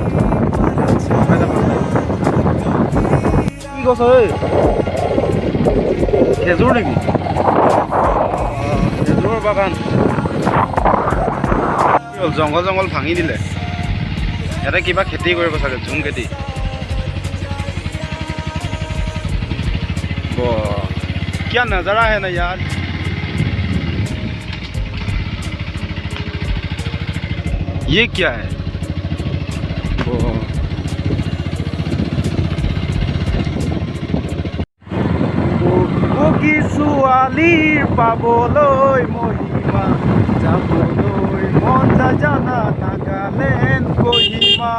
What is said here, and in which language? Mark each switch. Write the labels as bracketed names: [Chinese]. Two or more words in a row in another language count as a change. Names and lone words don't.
[Assamese] কি গছ ঐ? খেজুৰ নেকি? খেজুৰৰ বাগান। কি হ'ল, জংঘল জংঘল ভাঙি দিলে। ইয়াতে কিবা খেতি কৰিব চাগে, ঝুম খেতি। [Hindi] क्या नज़ारा है ना यार। ये क्या है? [Assamese] কি ছোৱালীৰ পাবলৈ মহিমা, যাবলৈ মন যায় জানা নাগালেণ্ড কহিমা।